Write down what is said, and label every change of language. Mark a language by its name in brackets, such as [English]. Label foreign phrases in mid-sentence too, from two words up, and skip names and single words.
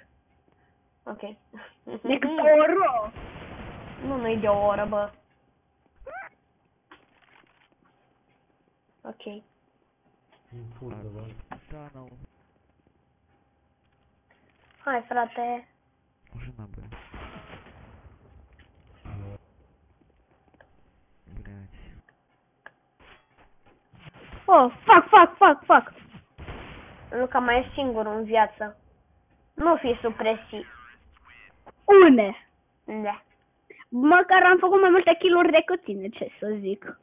[Romanian] Ok. Decât o oră. Nu-i de o oră, bă. Ok. Da, nu. Hai, frate. [Russian] Уже надо. Блять. [English] Oh, fuck. [Romanian] Luca mai e singur în viață. Nu fi supresii. Une. Da. Măcar am făcut mai multe kill-uri decât tine, ce să zic.